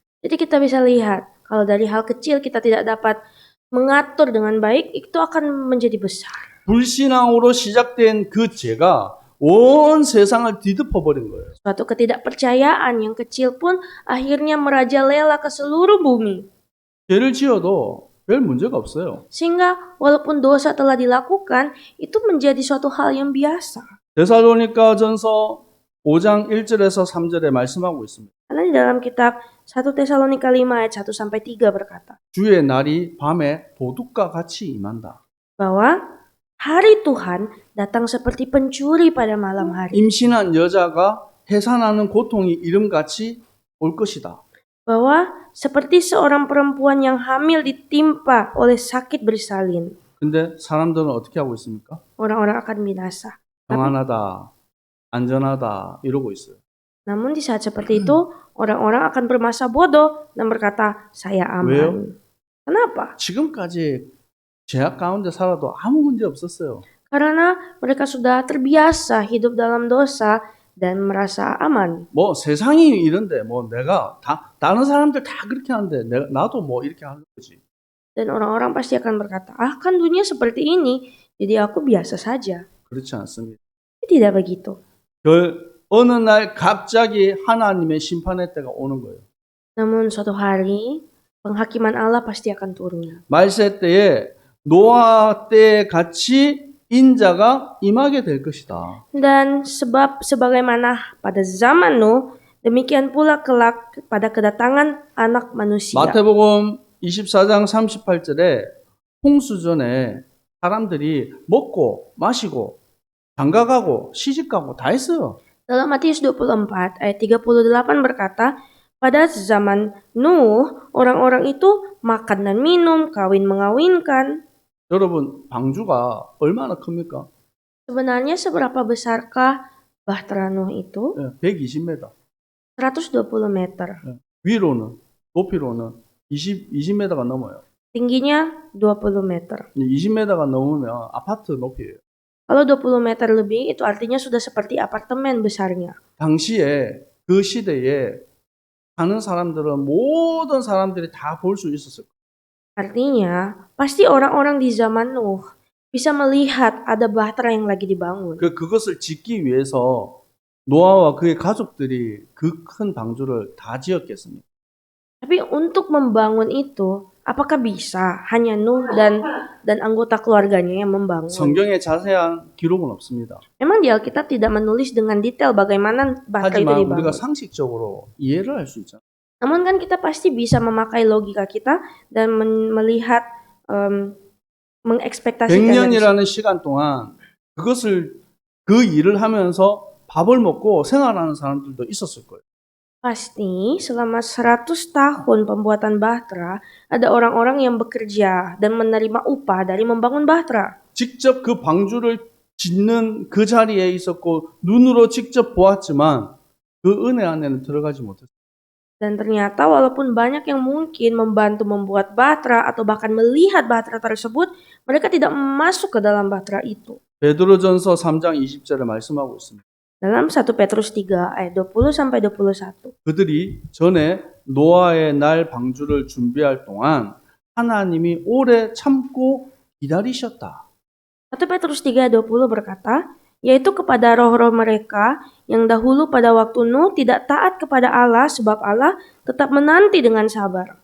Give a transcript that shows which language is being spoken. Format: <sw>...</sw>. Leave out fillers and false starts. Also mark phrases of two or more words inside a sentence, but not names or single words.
<id>Jadi kita bisa lihat, kalau dari hal kecil kita tidak dapat mengatur dengan baik, itu akan menjadi besar.</id> <ko>불신앙으로 시작된 그 죄가 온 세상을 뒤덮어 버린 거예요.</ko> <id>Suatu ketidakpercayaan yang kecil pun akhirnya merajalela ke seluruh bumi.</id> <ko>죄를 지어도 별 문제가 없어요.</ko> <id>Sehingga walaupun dosa telah dilakukan, itu menjadi suatu hal yang biasa.</id> <ko>데살로니가전서 5장 1절에서 3절에 말씀하고 있습니다.</ko> <id>Karena di dalam kitab 1 Tesalonika 5 ayat 1 sampai 3 berkata</id> <ko>주의 날이 밤에 도둑과 같이 임한다.</ko> <id>bahwa hari Tuhan datang seperti pencuri pada malam hari.</id> <ko>임신한 여자가 해산하는 고통이 이름같이 올 것이다.</ko> <id>Bahwa seperti seorang perempuan yang hamil ditimpa oleh sakit bersalin.</id> <ko>근데 사람들은 어떻게 하고 있습니까?</ko> <id>Orang-orang akan binasa.</id> <ko>평안하다, 안전하다 이러고 있어요.</ko> <id>Namun di saat seperti itu, orang-orang akan bermasa bodoh dan berkata, saya aman.</id> <ko>왜요?</ko> <id>Kenapa?</id> <ko>지금까지 죄악 가운데 살아도 아무 문제 없었어요.</ko> <id>Karena mereka sudah terbiasa hidup dalam dosa dan merasa aman.</id> <ko>뭐 세상이 이런데 뭐 내가 다른 사람들 다 그렇게 하는데 나도 뭐 이렇게 하는 거지.</ko> <id>Dan orang-orang pasti akan berkata, ah kan dunia seperti ini, jadi aku biasa saja.</id> <ko>그렇지 않습니다.</ko> <id>Tidak begitu.</id> <ko>어느 날 갑자기 하나님의 심판의 때가 오는 거예요.</ko> <id>Namun suatu hari, penghakiman Allah pasti akan turun.</id> <ko>말세 때에 노아 때 같이 인자가 임하게 될 것이다.</ko> <id>Dan sebab sebagaimana pada zaman Nuh, demikian pula kelak pada kedatangan anak manusia.</id> <ko>마태복음 24장 38절에 홍수 전에 사람들이 먹고 마시고 장가가고 시집가고 다 했어요.</ko> <id>Dalam Matius 24 ayat 38 berkata, pada zaman Nuh, orang-orang itu makan dan minum, kawin mengawinkan.</id> <ko>여러분, 방주가 얼마나 큽니까?</ko> <id>Sebenarnya seberapa besarkah bahtera Nuh itu?</id> <ko>120m.</ko> <id>120 meter.</id> <ko>위로는, 높이로는 20m가 넘어요.</ko> <id>Tingginya 20 meter.</id> <ko>20m가 넘으면 아파트 높이에요.</ko> <id>Kalau 20 meter lebih, itu artinya sudah seperti apartemen besarnya.</id> <ko>당시에 그 시대에 사는 사람들은 모든 사람들이 다 볼 수 있었을 거예요.</ko> <id>Artinya, pasti orang-orang di zaman Nuh bisa melihat ada bahtera yang lagi dibangun.</id> <ko>그것을 짓기 위해서 노아와 그의 가족들이 그 큰 방주를 다 지었겠습니까?</ko> <id>Tapi untuk membangun itu, apakah bisa hanya Nuh dan anggota keluarganya yang membangun?</id> <ko>성경에 자세한 기록은 없습니다.</ko> <id>Memang di Alkitab tidak menulis dengan detail bagaimana bahtera itu</id> <ko>하지만</ko> <id>dibangun.</id> <ko>우리가 상식적으로 이해를 할 수 있잖아요.</ko> <id>Namun kan kita pasti bisa memakai logika kita dan melihat, mengekspektasikan.</id> <ko>100년이라는 시간 동안 그 일을 하면서 밥을 먹고 생활하는 사람들도 있었을 거예요.</ko> <id>Pasti selama 100 tahun pembuatan bahtera, ada orang-orang yang bekerja dan menerima upah dari membangun bahtera.</id> <ko>직접 그 방주를 짓는 그 자리에 있었고 눈으로 직접 보았지만 그 은혜 안에는 들어가지 못했어요.</ko> <id>Dan ternyata walaupun banyak yang mungkin membantu membuat bahtera atau bahkan melihat bahtera tersebut, mereka tidak masuk ke dalam bahtera itu.</id> <ko>베드로전서 3장 20절에 말씀하고 있습니다.</ko> <id>Dalam 1 Petrus 3 ayat 20-21.</id> <ko>그들이 전에 노아의 날 방주를 준비할 동안 하나님이 오래 참고 기다리셨다.</ko> <id>1 Petrus 3 ayat 20 berkata, yaitu kepada roh-roh mereka yang dahulu pada waktu Nuh tidak taat kepada Allah, sebab Allah tetap menanti dengan sabar.</id>